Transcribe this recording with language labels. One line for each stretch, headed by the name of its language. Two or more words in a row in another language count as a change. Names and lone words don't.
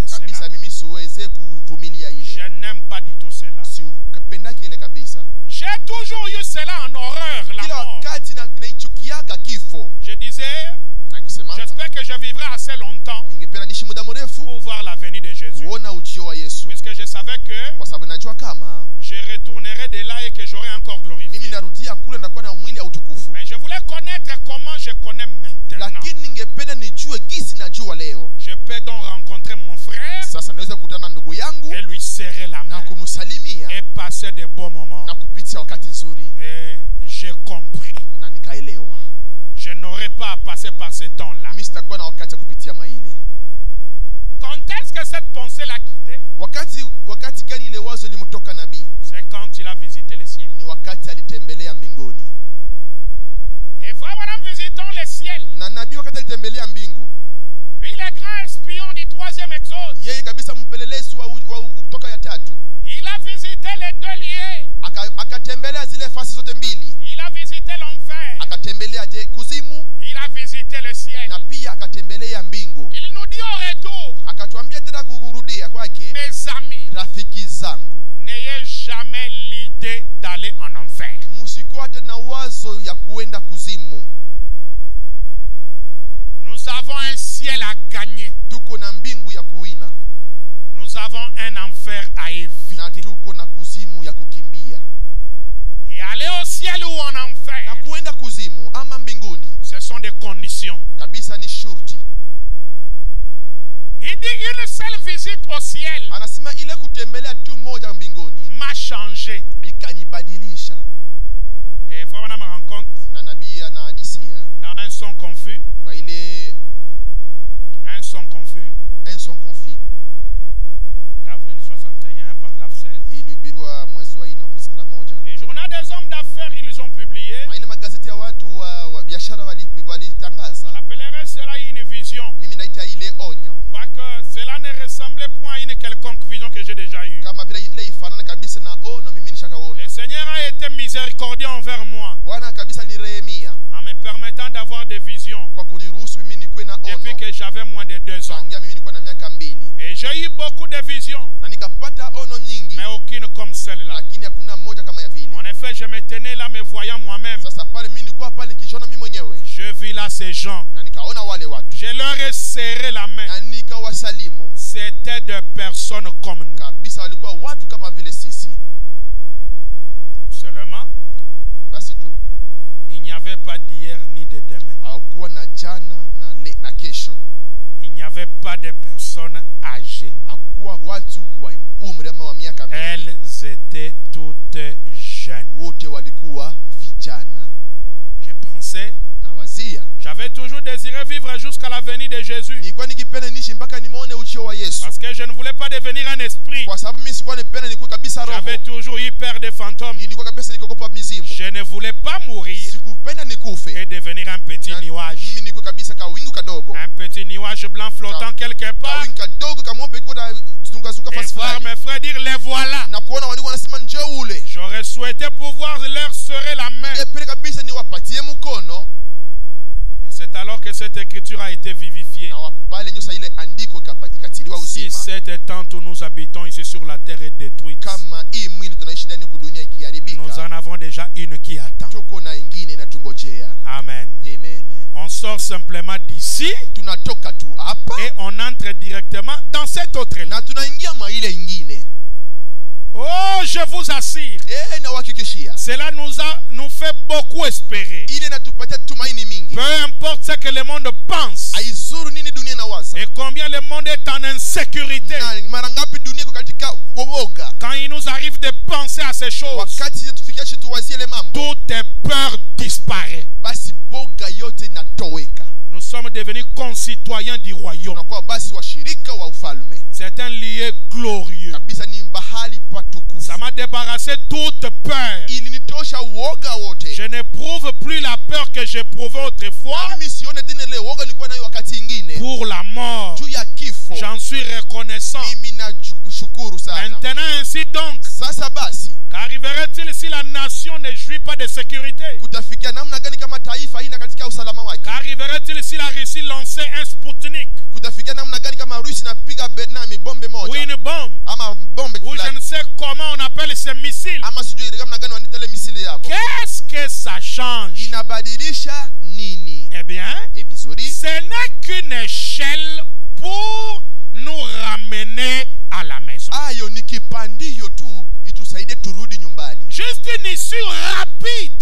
Swahili: kabisa.
French: cela.
Swahili: Mimi siweze kuvumilia
French: Je
Swahili: ile,
French: n'aime pas du tout cela.
Swahili: sipendake ile kabisa.
French: J'ai toujours eu cela en horreur, la
Swahili: Kila
French: mort.
Swahili: wakati naichukiaka kifo,
French: Je disais,
Swahili: na nikisema
French: j'espère que je vivrai assez longtemps
Swahili: ningependa niishi muda mrefu
French: pour voir la venue de Jésus.
Swahili: kuona ujio wa Yesu,
French: Puisque je savais que
Swahili: kwa sababu najua kama
French: je retournerai de là et que j'aurai encore glorifié.
Swahili: mimi narudia kule ndakuwa na mwili ya utukufu,
French: Mais je voulais connaître comment je connais maintenant.
Swahili: lakini ningependa nijue gisi najua leo.
French: Je peux donc rencontrer mon frère
Swahili: Sasa naweza kukutana na ndugu yangu
French: et lui serrer la
Swahili: na
French: main
Swahili: kumsalimia
French: et passer de bons moments.
Swahili: na kupitia wakati nzuri,
French: Et j'ai compris.
Swahili: na nikaelewa
French: Je n'aurai pas à passer par ce temps-là.
Swahili: mimi sitakuwa na wakati ya kupitia maile.
French: Quand est-ce que cette pensée l'a quitté?
Swahili: Wakati gani ile wazo limtoka nabii?
French: C'est quand il a visité le ciel.
Swahili: Ni wakati alitembelea mbinguni.
French: Et frère, madame, visitons le ciel.
Swahili: Na nabii wakati alitembelea mbingu,
French: Lui, le grand espion du 3e exode,
Swahili: yeye kabisa mpelelezi wa kutoka ya tatu,
French: il a visité les deux lieux.
Swahili: akatembelea zile fasi zote mbili,
French: Il a visité l'enfer.
Swahili: akatembelea kuzimu
French: Il a visité le ciel.
Swahili: na pia akatembelea mbingu.
French: Il nous dit au retour,
Swahili: Akatuambia tena kurudia kwake,
French: mes amis,
Swahili: rafiki zangu,
French: n'ayez jamais l'idée d'aller en enfer.
Swahili: msikuwa tena wazo ya kuenda kuzimu.
French: Nous avons un ciel à gagner.
Swahili: Tuko na mbingu ya kuwina
French: Nous avons un enfer à
Swahili: na
French: éviter.
Swahili: tuko na kuzimu ya kukimbia.
French: Et aller au ciel ou en
Swahili: Na
French: enfer,
Swahili: kuenda kuzimu ama mbinguni
French: ce sont des conditions.
Swahili: kabisa ni shurti.
French: Il dit une seule visite au ciel
Swahili: Anasema ile kutembelea tu moja mbinguni
French: m'a changé.
Swahili: ikanibadilisha.
French: Et frère Madame me rend compte
Swahili: Na nabii anahadisia
French: dans un son confus,
Swahili: kwa ile
French: un son confus, confit d'avril 61, paragraphe 16.
Swahili: ilihubiriwa mwezi wa 4
French: Les journaux des hommes d'affaires, ils ont publié.
Swahili: na ile magazeti ya watu wa biashara walitangaza.
French: J'appellerais cela une vision.
Swahili: Mimi naita ile onyo,
French: Quoique cela ne ressemblait point à une quelconque vision que j'ai déjà eue.
Swahili: kama vile ile ifanana kabisa na ono mimi nishakaona.
French: Le Seigneur a été miséricordieux envers moi
Swahili: Bwana kabisa nirehemia
French: en me permettant d'avoir des visions
Swahili: kwa kuniruhusu mimi nikuwe na
French: depuis
Swahili: ono
French: que j'avais moins de 2 ans.
Swahili: tangia mimi nilikuwa na miaka 2,
French: Et j'ai eu beaucoup de visions,
Swahili: na nikapata ono nyingi,
French: mais aucune comme celle-là.
Swahili: lakini hakuna moja kama ya vile.
French: En effet, je me tenais là me voyant moi-même.
Swahili: Sasa pale mimi nilikuwa pale nikijiona mimi mwenyewe,
French: Je vis là ces gens.
Swahili: na nikaona wale watu
French: Je leur ai serré la main.
Swahili: na nikawasalimu
French: C'était des personnes comme nous.
Swahili: kabisa, walikuwa watu kama vile sisi.
French: Seulement,
Swahili: Basi tu
French: il n'y avait pas d'hier ni de demain.
Swahili: hakuwa na jana na kesho,
French: Il n'y avait pas de personnes âgées.
Swahili: hakukuwa watu wa umri ama wa miaka mingi,
French: Elles étaient toutes jeunes.
Swahili: wote walikuwa vijana.
French: Je pensais,
Swahili: Na wazia
French: j'avais toujours désiré vivre jusqu'à la venue de Jésus.
Swahili: nilikuwa nikipenda niishi mpaka nimuone ujio wa Yesu,
French: Parce que je ne voulais pas devenir un esprit.
Swahili: kwa sababu mimi sikuwa nipenda nikuwe kabisa roho.
French: J'avais toujours eu peur des fantômes.
Swahili: Nilikuwa kabisa nikogopa mizimu,
French: Je ne voulais pas mourir
Swahili: sikupenda nikufe
French: et devenir un petit
Swahili: na
French: nuage.
Swahili: mimi nikuwe kabisa kawingu kadogo,
French: Un petit nuage blanc flottant quelque part.
Swahili: kawingu kadogo kamwombe iko na zunguka
French: Et
Swahili: fasi
French: voir
Swahili: fulani,
French: mes frères dire les voilà.
Swahili: na kuona wandugu wanasema njoo ule.
French: J'aurais souhaité pouvoir leur serrer la main.
Swahili: Ningependa kabisa niwapatie mkono,
French: Et c'est alors que cette écriture a été vivifiée.
Swahili: na wapale nyosa ile andiko ikatiliwa wa
French: Si
Swahili: uzima.
French: cette tente où nous habitons ici sur la terre est détruite,
Swahili: Kama hii mwili tunaishi ndani huku dunia
French: nous
Swahili: ikiharibika,
French: en avons déjà une qui attend.
Swahili: tuko na ingine inatungojea.
French: Amen.
Swahili: Amen.
French: On sort simplement d'ici
Swahili: Tunatoka tu hapa
French: et on entre directement dans cette autre-là.
Swahili: na tunaingia mwa ile ingine.
French: Oh, je vous assure,
Swahili: Na uhakikishia
French: cela nous fait beaucoup espérer.
Swahili: ile inatupatia tumaini mingi.
French: Peu importe ce que le monde pense
Swahili: Haizuru nini dunia inawaza
French: et combien le monde est en insécurité,
Swahili: na mara ngapi dunia iko katika woga.
French: quand il nous arrive de penser à ces choses,
Swahili: Wakati sisi tufikia shi tuwazie ile mambo,
French: toute peur disparaît.
Swahili: basi boga yote inatoweka.
French: Nous sommes devenus concitoyens du royaume.
Swahili: Tunakuwa basi washirika wa ufalme.
French: C'est un lieu glorieux.
Swahili: Kabisa ni bahali patukufu.
French: Ça m'a débarrassé toute peur.
Swahili: Ilinitosha uoga wote.
French: Je n'éprouve plus la peur que j'éprouvais autrefois
Swahili: Na mimi sione tena ile uoga nilikuwa nayo wakati ingine.
French: pour la mort.
Swahili: Juu ya kifo.
French: J'en suis reconnaissant.
Swahili: Mimi nashukuru sana.
French: Maintenant ainsi donc,
Swahili: Sasa basi
French: qu'arriverait-il si la nation ne jouit pas de sécurité?
Swahili: kutafikia namna gani kama taifa haina katika usalama wake?
French: Qu'arriverait-il si la Russie lançait un Sputnik
Swahili: Kutafikia namna gani kama Rusi napiga nami bombe
French: ou
Swahili: moja
French: une bombe
Swahili: ama bombe
French: ou je ne
Swahili: fulani
French: sais comment on appelle ces missiles?
Swahili: ama sijui namna gani wanaita ile misili yabo?
French: Qu'est-ce que ça change?
Swahili: Inabadilisha nini?
French: Eh bien,
Swahili: Vizuri,
French: ce n'est qu'une échelle pour nous ramener à la maison.
Swahili: ayo ni kipandio tu itusaidie turudi nyumbani.
French: Juste une issue rapide